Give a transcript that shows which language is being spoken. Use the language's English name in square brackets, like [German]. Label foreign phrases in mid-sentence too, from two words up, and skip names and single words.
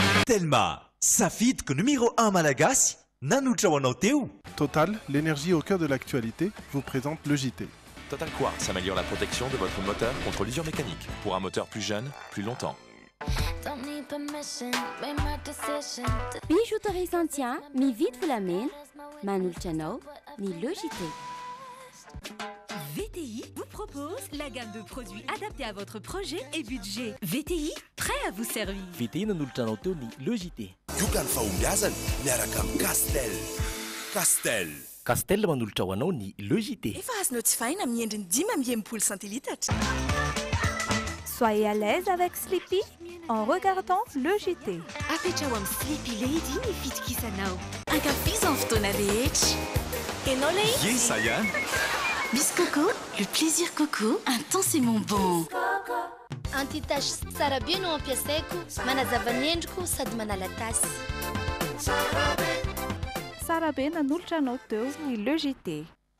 [Malagasy] Castelma, safidyko numéro 1 malagasy, nanotra ho anao teo. [French] Total, l'énergie au cœur de l'actualité, vous présente le JT. Total Quartz améliore la protection de votre moteur contre l'usure mécanique pour un moteur plus jeune, plus longtemps. [Malagasy] Bijouterie Santia, mividy volamena, manolotra anao ny Logité. [French] VTI vous propose la gamme de produits adaptés à votre projet et budget. VTI, prêt à vous servir. [Malagasy] VTI nanolotra anao teo ny Logité. Yoga ny fahombiazana miaraka amin'ny Castel. Castel. Castel manolotra ho anao ny Logité. Efa azonao tsy faina amin'ny endriny 5 centilitatra. [French] Soyez à l'aise avec Sleepy en regardant le JT. [Malagasy] Afetra ho amin'ny Sleepy Lady ny fitokisanao. Ankafizan fotoana rehetra. Enao lay? Yes, Ayane. [French] Miss Coco, le plaisir Coco, intensément bon. [Malagasy] Anti-tache tsara be no ampiasaiko, manazava ny endriko sady manala tasy. Sara be nanolotra anao teo ny Le JT.